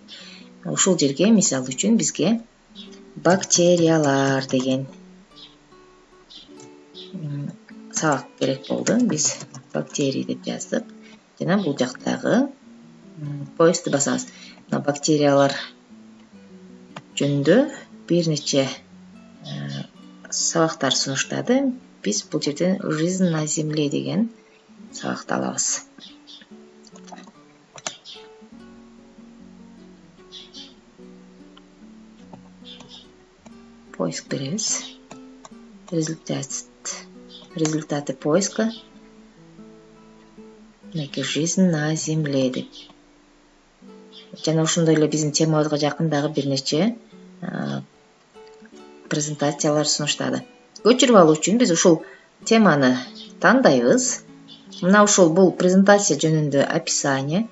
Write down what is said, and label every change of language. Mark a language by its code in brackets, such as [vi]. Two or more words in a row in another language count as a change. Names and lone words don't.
[ky] Ушул жерге мисалы үчүн бизге бактериялар деген сабак керек болду. Биз бактерии деп жаздык. Жана бул жактагы поискту басабыз. Мына бактериялар жөнүндө бир нече сабактар сунуштады. Биз бул жерден [ru] жизнь на земле [ky] деген сабакты алабыз. Поиск беребиз. [ru] Результаты поиска. Жизнь на земле деп. [ky] Жана ошондой эле биздин темабызга жакын дагы бир нече презентациялар сунуштады. Көчүрүп алуу үчүн биз ушул теманы тандайбыз. Мына ушул бул презентация жөнүндө описание.